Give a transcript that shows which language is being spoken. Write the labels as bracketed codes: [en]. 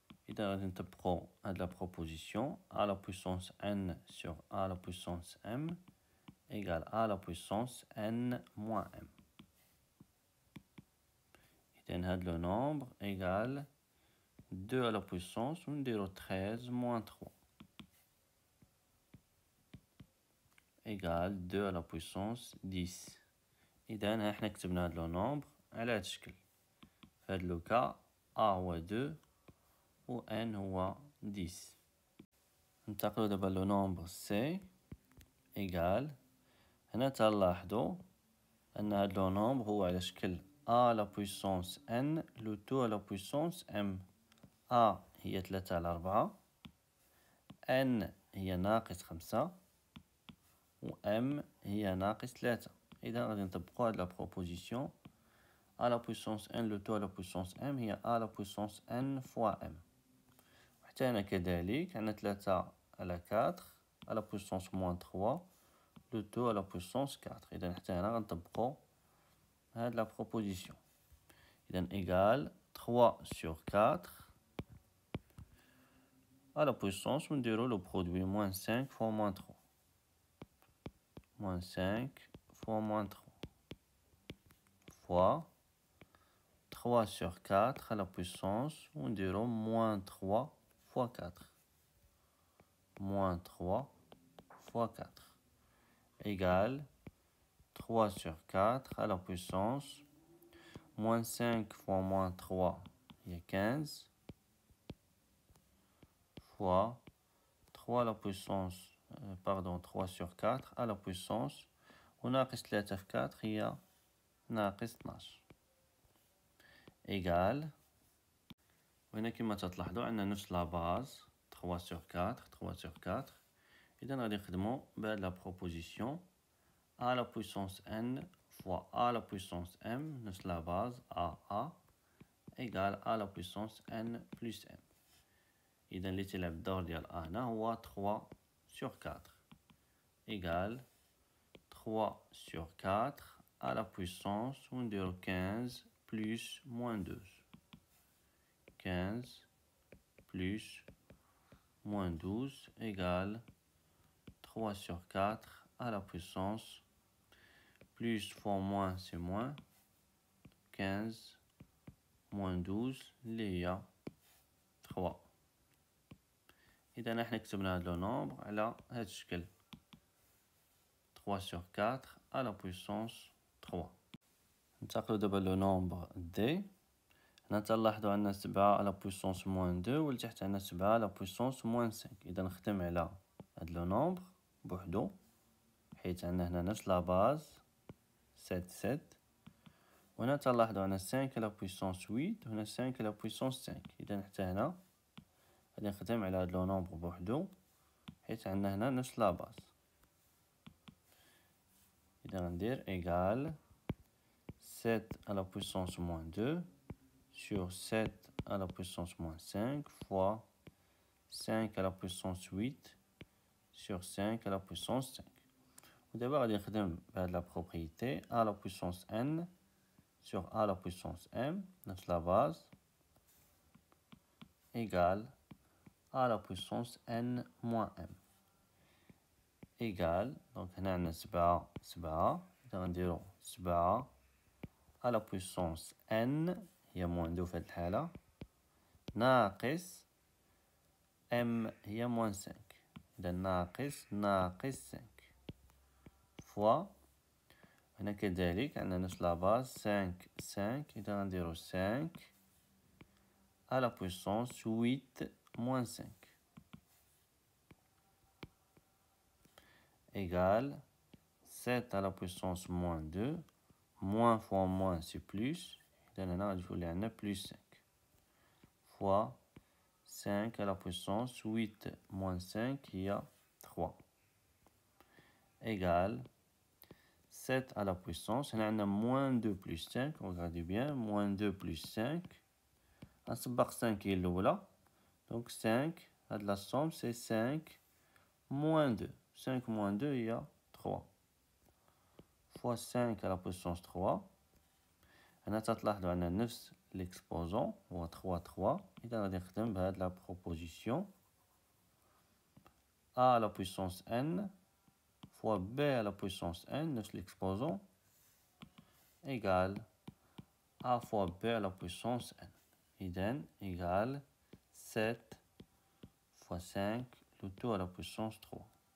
[ar] إذا غادي نطبقو هاد لا بروبوزيسيون [fr] a la puissance n sur a la puissance m égale a la puissance n moins m. [ar] إذا هاد لو نومبر [fr] égal 2 à la puissance ونديرو 13 moins 3 égale 2 à la puissance 10. [ar] إذا حنا كتبنا هاد لو نومبر على هاد الشكل. في هاد لو كا a هو 2 و n هو 10. ننتقلو دابا لو نومبر c égal هنا تلاحظوا أن هاد لو نومبر هو على شكل [fr] a la puissance n le tout à la puissance m. [ar] a هي 3 على 4 n هي ناقص 5 و m هي ناقص 3. [fr] إذا غادي نطبقو هاد لا بروبوزيسيون a la puissance n le tout à la puissance m هي a la puissance n fois m. [ar] وحتى هنا كذلك عندنا 3 على 4 [fr] à la puissance moins 3 le tout à la puissance 4. [ar] إذا حتى هنا غنطبقو هاد لا بروبوزيسيون. [fr] إذا égal 3 sur 4 à la puissance ونديرو le produit moins 5 fois moins 3 moins 5 fois moins 3 fois 3 sur 4 à la puissance ونديرو moins 3 fois 4 moins 3 fois 4 égale 3 sur 4 à la puissance moins 5 fois moins 3 il y a 15 fois 3 à la puissance 3 sur 4 à la puissance [ar] وناقص 3 في 4 هي ناقص 12 إيكال. وهنا كما تلاحظوا عندنا نفس لا باز 3 sur 4 3 sur 4. إذا غادي نخدمو بهاد لا بروبوزيسيون [fr] a la puissance n fois a la puissance m نفس لا باز a égale a la puissance n plus m. [ar] إذا اللي تيلعب الدور ديال a هنا هو [fr] 3 sur 4 égale 3 sur 4 à la puissance ونديرو 15 plus moins 12. 15 plus moins 12 égale 3 sur 4 à la puissance, plus fois moins c'est moins, 15 moins 12 اللي هي 3. [ar] إذا احنا كتبنا هاد لو نومبر على هاد الشكل [fr] 3 sur 4 à la puissance 3. [ar] ننتقلو دابا لو نومبر دي. هنا تلاحظوا عندنا 7 على puissance moins 2 ولتحت عندنا 7 على puissance moins 5. إذا نخدم على هاد لو نومبر بوحدو حيت عندنا هنا نفس لا باز 7 وهنا تلاحظوا عندنا 5 على puissance 8 وهنا 5 على puissance 5. إذا حتى هنا غادي نخدم على هاد لو نومبر بوحدو حيت عندنا هنا نفس لا باز. إذا غندير إيكال [fr] 7 à la puissance moins 2 sur 7 à la puissance moins 5 fois 5 à la puissance 8 sur 5 à la puissance 5. [ar] ودابا غادي نخدم بهاد لا بروبريتي [fr] à la puissance n sur a la puissance m نفس لا باز égale a la puissance n moins m égale. [ar] دونك هنا عندنا 7 إذا غنديرو 7 à la puissance n هي [fr] moins 2 [ar] في هاد الحالة ناقص m هي [fr] moins 5. [ar] إذا ناقص 5 فوا هنا كذلك عندنا نفس لا باز 5 إذا غنديرو [fr] 5 à la puissance 8 moins 5 égale 7 à la puissance moins 2 moins fois moins c'est plus. إذا هنا غادي يولي عندنا plus 5 fois 5 à la puissance 8 moins 5 هي 3 égale 7 à la puissance. [ar] هنا عندنا moins 2 plus 5. [fr] regardez bien moins 2 plus 5 [ar] غنسبق 5 هي الأولى [fr] donc 5 هاد la somme c'est 5 moins 2. 5 moins 2 هي 3 fois 5 à la puissance 3. [ar] هنا تلاحظوا عندنا نفس l'exposant هو 3. إذا غادي نخدم بهاد [fr] la proposition a à la puissance n fois b à la puissance n نفس l'exposant égale a fois b à la puissance n. إذن égale 7 fois 5 le tout à la puissance 3.